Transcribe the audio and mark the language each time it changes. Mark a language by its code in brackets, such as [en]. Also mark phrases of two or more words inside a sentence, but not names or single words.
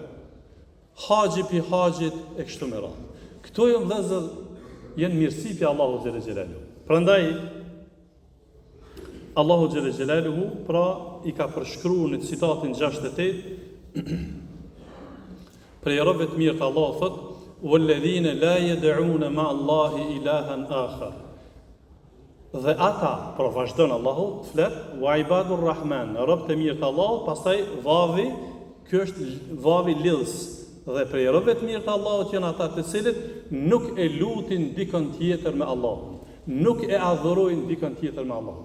[sq] Haxhi pi haxhit e kështu me radhë. Këto janë vëllezër, janë mirësi pi Allahu [ar] جل جلاله. [sq] Prandaj Allahu [ar] جل جلاله [sq] pra i ka përshkruar në citatin 68 Prej robëve të mirë të Allahut thot: [ar] "والذين لا يدعون مع الله إلها آخر." [sq] Dhe ata, pra vazhdon Allahu të flet, [ar] وعباد الرحمن, [sq] robët të mirë të Allahut, pastaj vavi, ky është vavi lidhës. Dhe prej robëve të mirë të Allahut janë ata të cilët nuk e lutin dikën tjetër me Allahun, nuk e adhurojnë dikën tjetër me Allahun.